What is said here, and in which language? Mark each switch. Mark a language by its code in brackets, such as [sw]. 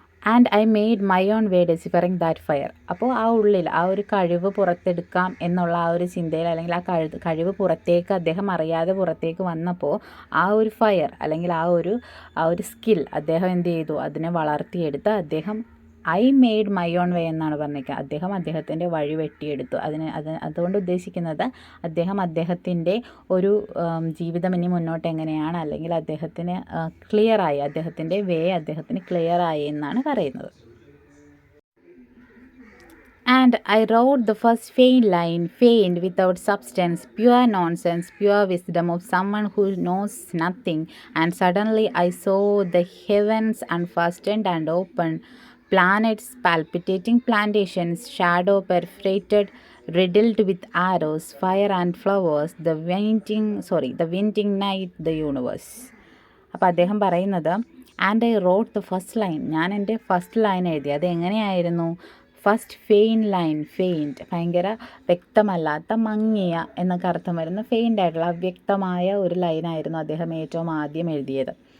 [en] And I made my own way deciphering that fire. [ml] അപ്പോൾ ആ ഉള്ളിൽ ആ ഒരു കഴിവ് പുറത്തെടുക്കാം എന്നുള്ള ആ ഒരു ചിന്തയിൽ, അല്ലെങ്കിൽ ആ കഴിവ് പുറത്തേക്ക് അദ്ദേഹം അറിയാതെ പുറത്തേക്ക് വന്നപ്പോൾ ആ ഒരു ഫയർ, അല്ലെങ്കിൽ ആ ഒരു സ്കിൽ അദ്ദേഹം എന്ത് ചെയ്തു, അതിനെ വളർത്തിയെടുത്ത് അദ്ദേഹം [en] I made my own way [ml] എന്നാണ് പറഞ്ഞിരിക്കുന്നത്. അദ്ദേഹം അദ്ദേഹത്തിൻ്റെ വഴി വെട്ടിയെടുത്തു. അതുകൊണ്ട് ഉദ്ദേശിക്കുന്നത് അദ്ദേഹത്തിൻ്റെ ഒരു ജീവിതം ഇനി മുന്നോട്ട് എങ്ങനെയാണ്, അല്ലെങ്കിൽ അദ്ദേഹത്തിന് ക്ലിയറായി, അദ്ദേഹത്തിൻ്റെ വേ അദ്ദേഹത്തിന് ക്ലിയറായി എന്നാണ് പറയുന്നത്. [en] And I wrote the first faint line, faint without substance, pure nonsense, pure wisdom of someone who knows nothing. And suddenly I saw the heavens unfastened and open, planets palpitating, plantations, shadow perforated, riddled with arrows, fire and flowers, the winding night, the universe. [ml] അപ്പോൾ അദ്ദേഹം പറയുന്നത്, [en] and I wrote the first line, [ml] ഞാൻ എൻ്റെ first line എഴുതി. അത് എങ്ങനെയായിരുന്നു? First faint line, faint ഭയങ്കര വ്യക്തമല്ലാത്ത, മങ്ങിയ എന്നൊക്കെ അർത്ഥം വരുന്ന ഫെയിൻ്റ് ആയിട്ടുള്ള അവ്യക്തമായ ഒരു ലൈനായിരുന്നു അദ്ദേഹം ഏറ്റവും ആദ്യം എഴുതിയത്.